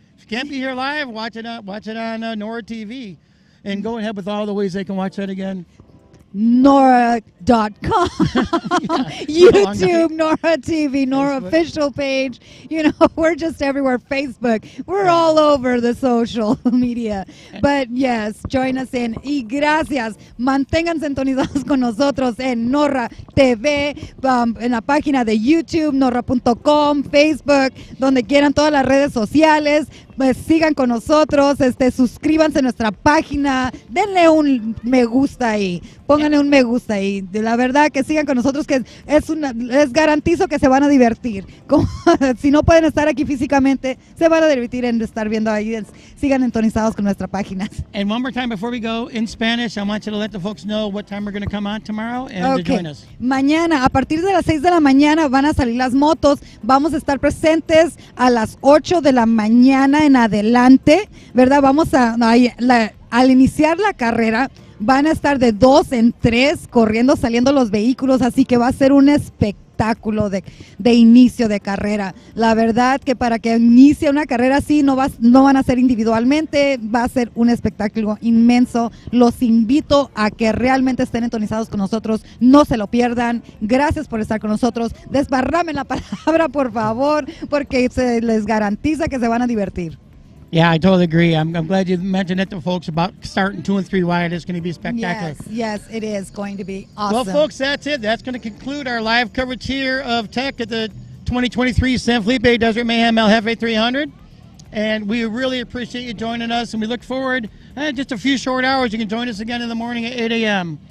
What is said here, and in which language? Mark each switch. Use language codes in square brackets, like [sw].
[en] If you can't be here live, watch it on Nora TV, and go ahead with all the ways they can watch that again. Nora.com, YouTube, Nora TV, Nora official page. You know, we're just everywhere. Facebook. We're all over the social media. But yes, join us in. [es] Y gracias. Mantengan sintonizados con nosotros en Nora TV, en la página de YouTube, Nora.com, Facebook, donde quieran, todas las redes sociales. Pues sigan con nosotros, suscríbanse a nuestra página, denle un me gusta ahí, pónganle un me gusta ahí. De la verdad que sigan con nosotros, que les garantizo que se van a divertir. Si no pueden estar aquí físicamente, se van a divertir en estar viendo ahí. Sigan entonizados con nuestra página. [en] And one more time before we go, in Spanish, I want you to let the folks know what time we're going to come on tomorrow and to join us. [es] Mañana, a partir de las 6 de la mañana, van a salir las motos. Vamos a estar presentes a las 8 de la mañana en adelante, ¿verdad? Vamos al iniciar la carrera, van a estar de 2 en 3 corriendo, saliendo los vehículos, así que va a ser un espectáculo de inicio de carrera. La verdad que para que inicie una carrera así no van a ser individualmente, va a ser un espectáculo inmenso. Los invito a que realmente estén entonizados con nosotros, no se lo pierdan. Gracias por estar con nosotros. Desbarrame la palabra, por favor, porque se les garantiza que se van a divertir. [en] Yeah, I totally agree. I'm glad you mentioned it to folks about starting 2 and 3 wide. It's going to be spectacular. Yes, it is going to be awesome. Well, folks, that's it. That's going to conclude our live coverage here of Tech at the 2023 San Felipe Desert Mayhem El Jefe 300. And we really appreciate you joining us, and we look forward just a few short hours. You can join us again in the morning at 8 a.m.